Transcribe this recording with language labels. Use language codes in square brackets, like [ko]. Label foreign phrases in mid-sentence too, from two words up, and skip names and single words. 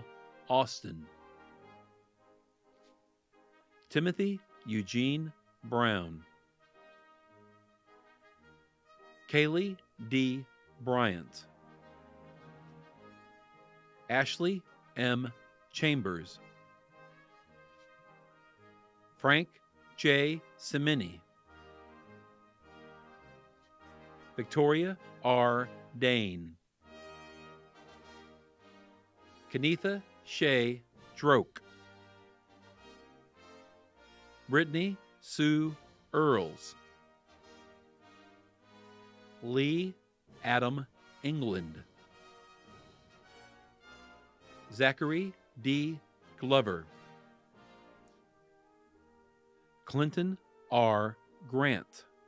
[en] Austin. Timothy Eugene Brown. Kaylee D. Bryant. Ashley M. Chambers. Frank J. Semini. Victoria R. Dane. Kenitha Shea Droke. Brittany Sue Earls. Lee Adam England. Zachary D. Glover. Clinton R. Grant.